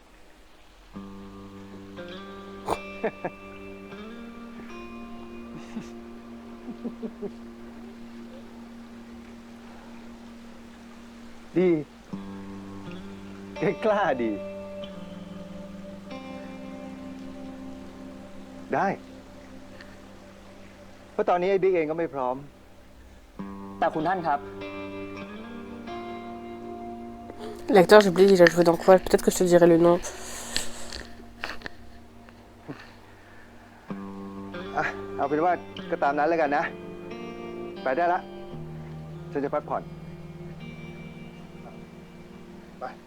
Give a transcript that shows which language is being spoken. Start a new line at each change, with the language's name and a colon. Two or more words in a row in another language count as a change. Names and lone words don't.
Thai: ดีแกกล้าดี ได้ เพราะตอนนี้ไอ้บิ๊กเองก็ไม่พร้อม แต่คุณท่านครับ
French: L'acteur, j'ai oublié, il a joué dans quoi? Peut-être que je te dirai le nom.
Thai: อ่ะ เอาเป็นว่าก็ตามนั้นแล้วกันนะ ไปได้ละ ฉันจะพักผ่อน ไป